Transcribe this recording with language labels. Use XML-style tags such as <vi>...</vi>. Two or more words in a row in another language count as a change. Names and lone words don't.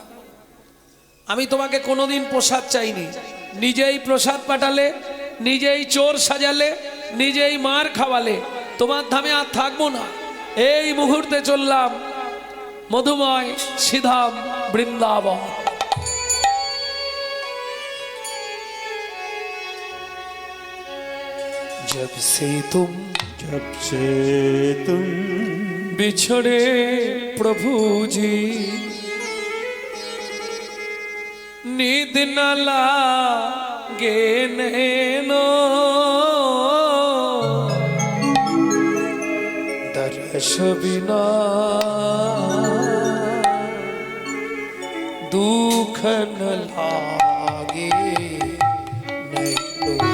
<bn>আমি তোমাকে কোনোদিন প্রসাদ চাইনি, নিজেই প্রসাদ পাঠালে, নিজেই চোর সাজালে, নিজেই মার খাওয়ালে, তোমার ধামে আর থাকবো না। এই মুহূর্তে চললাম মধুময় সিধাম বৃন্দাবন।</bn> <hi>जब से तुम बिछड़े प्रभु जी, नींद न लागे नैनो, दर्श बिना दुख न लागे नैनो,</hi>